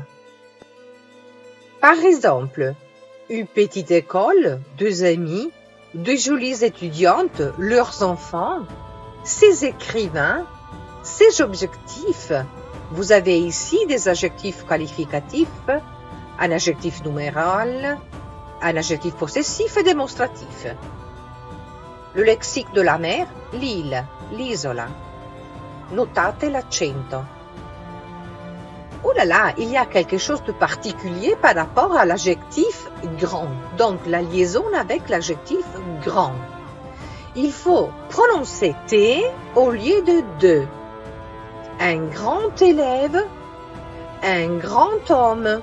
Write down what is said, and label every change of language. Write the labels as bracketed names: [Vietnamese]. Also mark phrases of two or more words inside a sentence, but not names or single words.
[French] Par exemple, une petite école, deux amis, deux jolies étudiantes, leurs enfants, ces écrivains, ces objectifs. Vous avez ici des adjectifs qualificatifs, un adjectif numéral, un adjectif possessif et démonstratif. Le lexique de la mer, l'île, [Italian] l'isola. Notate l'accento. [French] Oh là là, il y a quelque chose de particulier par rapport à l'adjectif grand. Donc, la liaison avec l'adjectif grand. Il faut prononcer T au lieu de de. Un grand élève, un grand homme.